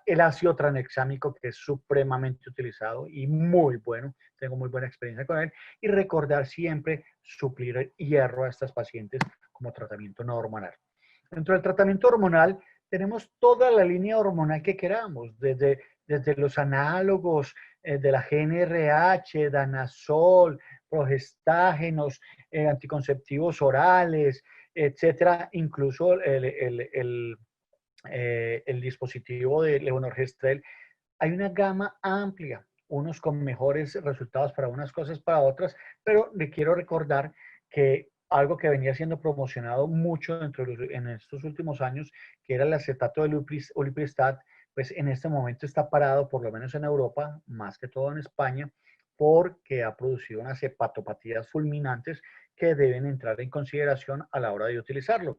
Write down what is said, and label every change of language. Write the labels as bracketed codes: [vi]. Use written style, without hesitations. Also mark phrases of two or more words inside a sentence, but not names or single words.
[es] El ácido tranexámico, que es supremamente utilizado y muy bueno, tengo muy buena experiencia con él. Y recordar siempre suplir hierro a estas pacientes como tratamiento no hormonal. Dentro del tratamiento hormonal tenemos toda la línea hormonal que queramos, desde los análogos de la GnRH, danazol, progestágenos, anticonceptivos orales, etcétera, incluso el dispositivo de levonorgestrel. Hay una gama amplia, unos con mejores resultados para unas cosas, para otras, pero le quiero recordar que algo que venía siendo promocionado mucho en estos últimos años, que era el acetato de ulipristat, pues en este momento está parado, por lo menos en Europa, más que todo en España, porque ha producido unas hepatopatías fulminantes que deben entrar en consideración a la hora de utilizarlo.